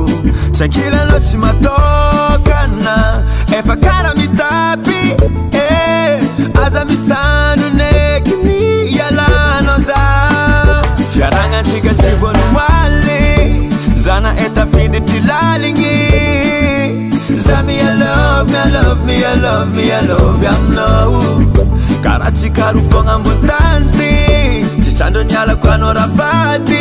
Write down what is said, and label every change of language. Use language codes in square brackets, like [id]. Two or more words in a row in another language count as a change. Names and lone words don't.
[mg] Tsy ankilanao tsy matokana, efa kara mitapy. Aza misano neky ny ialanao za. Fiaragnatsika tsy voanomaly, zana etafiditry laligny. Za me [en] I love you [mg] aminao. Karatsika roa fogna ambony tany ty, tsy sandro nialako anao rafady.